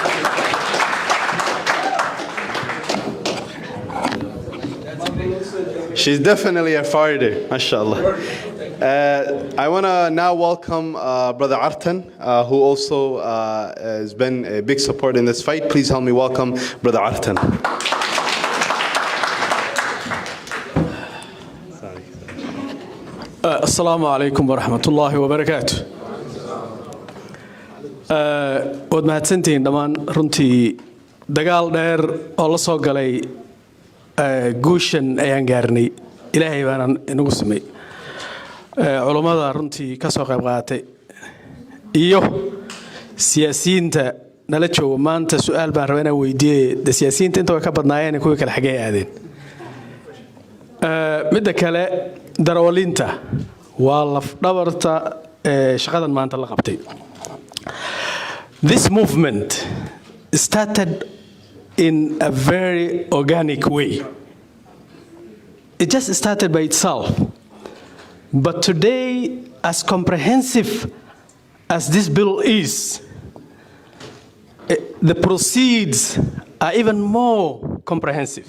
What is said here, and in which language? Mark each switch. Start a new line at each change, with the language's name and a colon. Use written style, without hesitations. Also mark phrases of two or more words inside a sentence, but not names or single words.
English: She's definitely a fighter, mashallah. I want to now welcome Brother Artan, who also has been a big support in this fight. Please help me welcome Brother Artan.
Arabic: السلام عليكم ورحمة الله وبركاته.
Somali: Waad mahadsantihiin dhammaan runtii dagaal dheer oo la soo galay guushan ayaan gaarnay ilaahay baana inagu samay culummada runtii ka soo qayb qaadatay iyo siyaasiyiinta nala jooga maanta su'aal baan rabaa inaan weydiiyey siyaasiyiinta inta way ka badnaayeen kuwii kale xagee aadeen midda kale darawalinta waa laf dhabarta shaqadan maanta la qabtay.
English: This movement started in a very organic way. It just started by itself. But today, as comprehensive as this bill is, the proceeds are even more comprehensive.